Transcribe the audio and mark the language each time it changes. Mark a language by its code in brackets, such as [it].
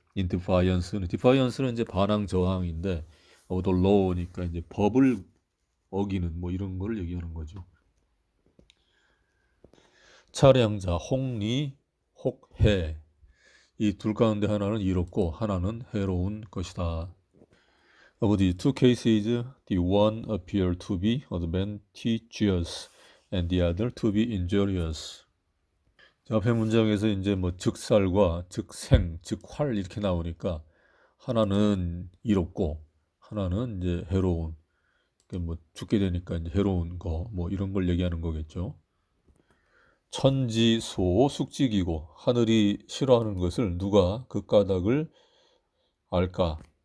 [ko] In defiance는 이제 반항 저항인데 the law니까 이제 법을 어기는 이런 거를 얘기하는 거죠. 차량자 혹리 혹해 이 둘 가운데 하나는 이롭고 하나는 해로운 것이다. [en] Of the two cases, the one appear to be advantageous and the other to be injurious. [ko] 앞에 문장에서 이제 즉살과 즉생, 즉활 이렇게 나오니까 하나는 이롭고 하나는 이제 해로운. 죽게 되니까 이제 해로운 거 이런 걸 얘기하는 거겠죠. 천지소 숙직이고 하늘이 싫어하는 것을 누가 그 까닭을 알까?